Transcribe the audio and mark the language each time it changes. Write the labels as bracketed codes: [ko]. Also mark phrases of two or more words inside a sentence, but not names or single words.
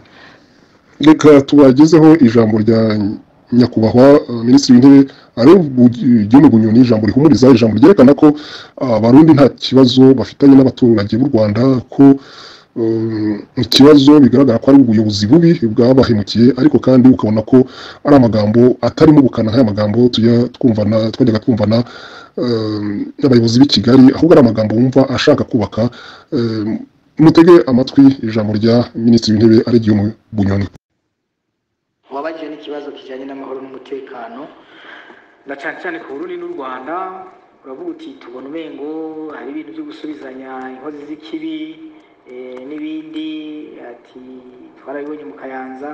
[rw] Reka tubagezeho ijambo rya nyakubahwa minisitiri w'intebe Guillaume Bunyoni, ijambo rihumuriza, ijambo ryerekana ko abarundi nta kibazo bafitanye n'abaturage b'u Rwanda, ko ikibazo bigaragara ko ari ubuyobozi bubi bwabahemukiye, ariko kandi ukabona ko ari amagambo atarimo ubukana nk'aya magambo twajyaga twumvana n'abayobozi b'i Kigali, ahubwo ari amagambo wumva ashaka kubaka. Mutege amatwi ijambo rya minisitiri w'intebe ari Guillaume Bunyoni. [rn] Wabajije n'ikibazo kijyanye n'amahoro n'umutekano, na cyane cyane ku Burundi n'u Rwanda. Uravuga uti tubona umengo hari ibintu byo gusubizanya inkozi z'ikibi n'ibindi, ati twarabibonye mu Kayanza.